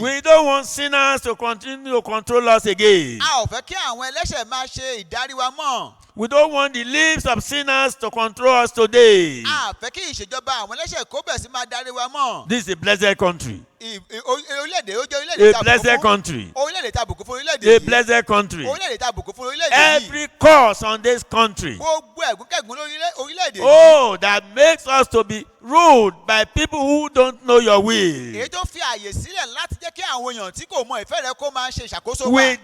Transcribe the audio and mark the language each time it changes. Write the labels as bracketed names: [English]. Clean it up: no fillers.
[English] We don't want sinners to continue to control us again. [Yoruba] A ò fẹ́ kí àwọn ẹlẹ́ṣẹ̀ máa ṣe ìdarí wa mọ́. [English] We don't want the lips of sinners to control us today. [Yoruba] A fẹ́ kí ìṣèjọba àwọn ẹlẹ́ṣẹ̀ kó bẹ̀ sí máa darí wa mọ́. [English] This is a blessed country. [Yoruba] Orílẹ̀-èdè ó jẹ́ orílẹ̀-èdè [English] A blessed country. [Yoruba] Orílẹ̀-èdè tá a bùkún fún orílẹ̀-èdè [English] A [Yoruba] yìí. [English] blessed country. [Yoruba] Orílẹ̀-èdè tá a bùkún fún orílẹ̀-èdè yìí. [English] Every cause on this country, [Yoruba] Gbogbo ẹ̀gúnkẹ̀gún orílẹ̀-èdè yìí. [English] oh, that makes us to be ruled by people who don't know your will, [Yoruba] Èyí tó fi àyè sílẹ̀ láti jẹ́ kí àwọn èèyàn tí kò mọ ìfẹ́ rẹ kó máa ṣe ìṣàkóso wa.